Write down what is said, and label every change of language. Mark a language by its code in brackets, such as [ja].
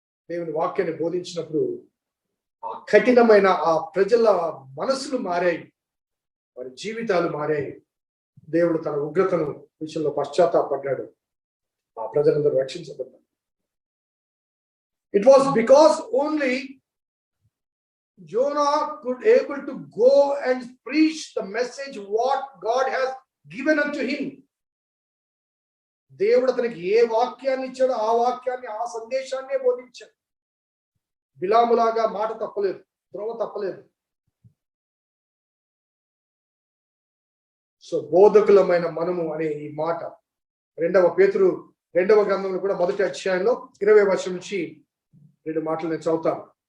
[te] దేవుని వాక్యాన్ని బోధించినప్పుడు ఆ కఠినమైన ఆ ప్రజల మనసులు మారాయి, వారి జీవితాలు మారాయి. దేవుడు తన ఉగ్రతను విషయంలో పశ్చాత్తాపడ్డాడు, ఆ ప్రజలందరూ రక్షించబడ్డారు. [en] It was because only Jonah could able to go and preach the message what God has given unto him. [te] దేవుడు అతనికి ఏ వాక్యాన్ని ఇచ్చాడో ఆ వాక్యాన్ని, ఆ సందేశాన్నే బోధించాడు. బిలాములాగా మాట తప్పలేదు, త్రోవ తప్పలేదు. సో బోధకులమైన మనము అనే ఈ మాట 2 పేతురు 2వ గ్రంథంలో కూడా 1వ అధ్యాయంలో 20వ వచనం నుంచి 2 మాటలు నేను చదువుతాను.